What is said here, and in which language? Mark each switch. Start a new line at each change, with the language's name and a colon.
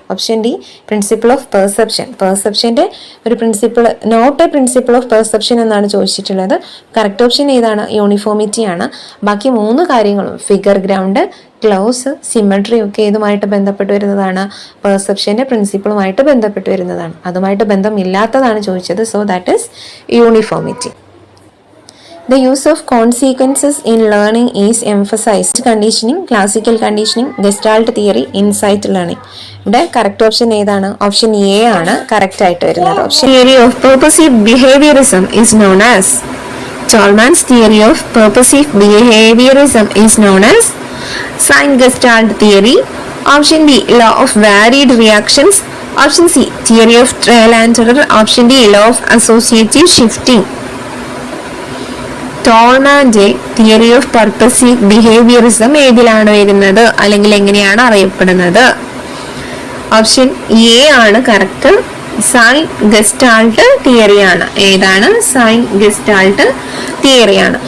Malayalam: Option D,
English: Principle of perception.
Malayalam: പെർസെപ്ഷന്റെ ഒരു principle,
English: not a principle of perception
Malayalam: എന്നാണ് ചോദിച്ചിട്ടുള്ളത്. Correct option ഏതാണ്? Uniformity ആണ്. ബാക്കി 3 കാര്യങ്ങളും ഫിഗർ ഗ്രൗണ്ട്, ക്ലോസ്, സിമെട്രി ഒക്കെ ഏതുമായിട്ട് ബന്ധപ്പെട്ട് വരുന്നതാണ്? പെർസെപ്ഷന്റെ പ്രിൻസിപ്പിളുമായിട്ട് ബന്ധപ്പെട്ട് വരുന്നതാണ്. അതുമായിട്ട് ബന്ധമില്ലാത്തതാണ് ചോദിച്ചത്.
English: So that is uniformity. The use of consequences in learning is emphasized. Conditioning, classical conditioning, Gestalt theory, insight learning. ഇവിടെ correct option ഏതാണ്? Option A ആണ് correct ആയിട്ട് വരുന്നത്. Option theory of purposive behaviorism is known as. Tolman's theory of purposive behaviorism is known as Sign-Gestalt theory. Option B, law of varied reactions. Option C, theory of trial and error. Option D, law of associative shifting.
Malayalam: ടോൾമാന്റെ theory of purposive behaviourism ഏതിലാണ് വരുന്നത്, അല്ലെങ്കിൽ എങ്ങനെയാണ് അറിയപ്പെടുന്നത്? Option A ആണ് correct. Sign gestalt തിയറിയാണ്. ഏതാണ്? Sign gestalt തിയറിയാണ്.